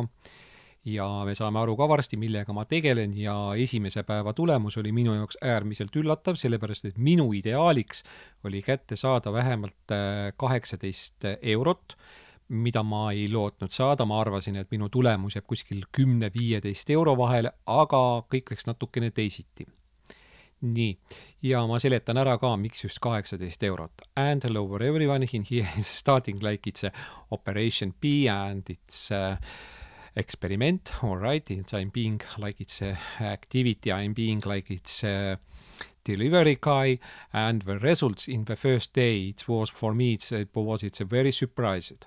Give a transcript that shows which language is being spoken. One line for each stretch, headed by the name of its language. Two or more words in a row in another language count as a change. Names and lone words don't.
Estonian: Ja me saame aru ka varsti, millega ma tegelen ja esimese päeva tulemus oli minu jaoks äärmiselt üllatav, sellepärast et minu ideaaliks oli kätte saada vähemalt 18 eurot, mida ma ei lootnud saada. Ma arvasin, et minu tulemus jääb kuskil 10-15 euro vahele, aga kõik läks natukene teisiti. Nii, ja ma seletan ära ka, miks just 18 eurot.
English: And hello for everyone, in here is starting like it's a Operation B and it's experiment, all right, I'm being like it's a activity, I'm being like it's a delivery guy, and the results in the first day, it was for me, it's a very surprised.